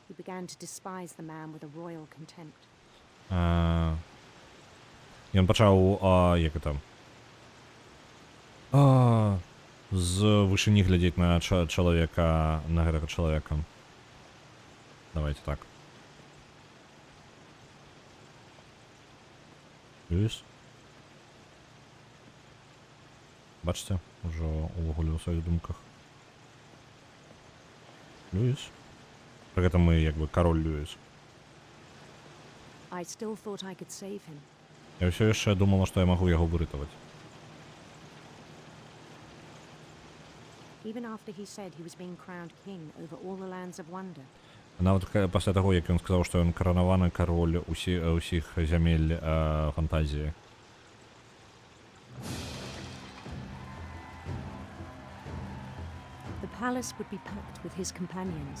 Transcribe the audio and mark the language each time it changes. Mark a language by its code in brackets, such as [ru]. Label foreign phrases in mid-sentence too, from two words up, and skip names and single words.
[en] began to despise the man with a royal contempt. [be] Ён пачаў, як это, з вышыні глядзець на чалавека, на гэтага чалавека. Давайте так. Льюіс? Бачите, ужо увогуле ў сваіх думках. Льюіс? Пры гэтым мы, як бы, кароль Льюіс. [en] I still thought I could save him. [be] Я ўсё яшчэ думала, што я магу яго выратаваць. [en] Even after he said he was being crowned king over all the lands of wonder. [be] Нават пасля таго, як ён сказаў, што ён каранаваны кароль усіх зямель фантазіі. [en] The palace would be packed with his companions.